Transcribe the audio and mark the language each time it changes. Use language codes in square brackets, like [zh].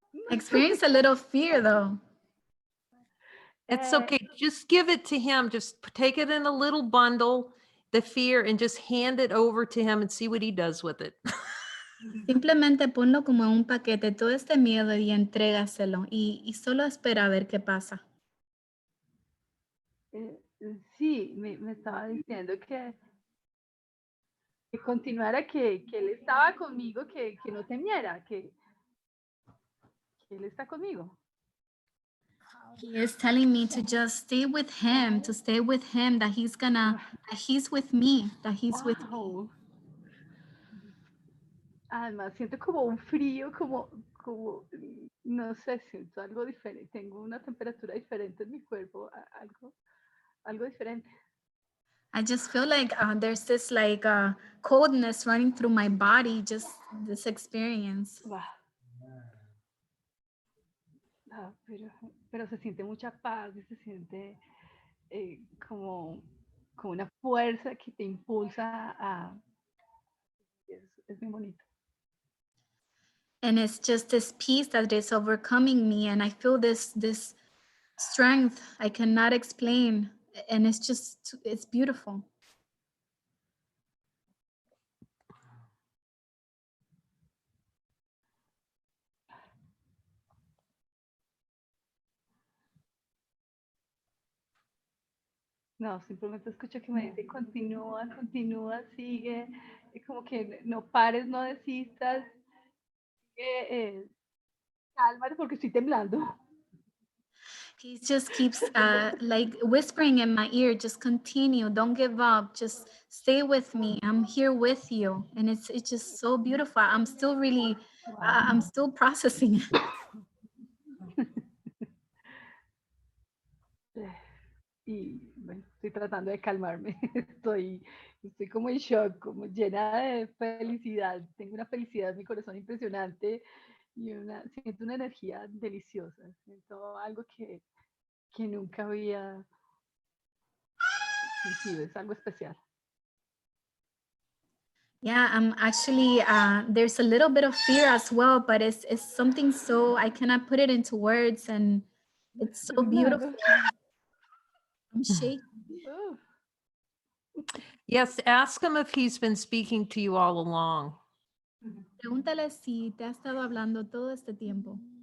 [en] I experienced a little fear though. It's Eh, okay. Just give it to him. Just take it in a little bundle, the fear, and just hand it over to him and see what he does with it. [es] Simplemente ponlo como en un paquete, todo este miedo y entrégaselo y solo espera a ver qué pasa. sí, me estaba diciendo que continuara, que él estaba conmigo, que no temiera, que él está conmigo. [en] He is telling me to just stay with him, to stay with him, that he's with me, that he's with me. Wow. [es] Además, siento como un frío, como, no sé, siento algo diferente. Tengo una temperatura diferente en mi cuerpo, algo diferente. [en] I just feel like there's this like coldness running through my body, just this experience. Wow. [es] Ah, pero se siente mucha paz y se siente como una fuerza que te impulsa a... Es muy bonito. [en] And it's just this peace that is overcoming me, and I feel this strength I cannot explain, and it's beautiful. [es] No, simplemente escucho que me dice, continúa, continúa, sigue, como que no pares, no desistas, cálmate porque estoy temblando. [en] He just keeps like whispering in my ear, just continue, don't give up, just stay with me, I'm here with you. And it's just so beautiful. I'm still really, I'm still processing it. [es] Y bueno, estoy tratando de calmarme, estoy como en shock, como llena de felicidad, tengo una felicidad en mi corazón impresionante y siento una energía deliciosa, siento algo que nunca había sentido, es algo especial. [en] Yeah, I'm actually, there's a little bit of fear as well, but it's something so, I cannot put it into words, and it's so beautiful. I'm shaking. Yes, ask him if he's been speaking to you all along. [es] Pregúntale si te ha estado hablando todo este tiempo.